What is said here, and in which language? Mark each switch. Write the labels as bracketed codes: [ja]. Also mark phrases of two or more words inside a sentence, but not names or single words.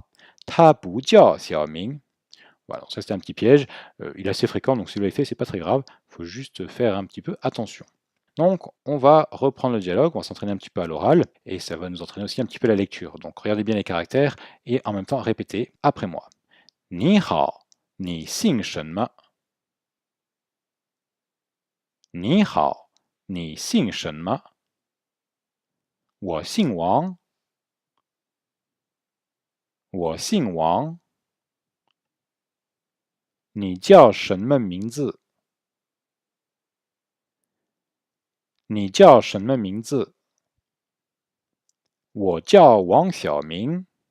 [zh] 她不叫小明. [fr] Voilà, ça c'était un petit piège. Il est assez fréquent, donc si vous l'avez fait, c'est pas très grave. Il faut juste faire un petit peu attention. Donc, on va reprendre le dialogue, on va s'entraîner un petit peu à l'oral, et ça va nous entraîner aussi un petit peu la lecture. Donc, regardez bien les caractères, et en même temps, répétez après moi. [zh] 你好，你姓什么。你好，你姓什么. 我姓王. 我姓王. 你叫什么名字？你叫什么名字？我叫王小明。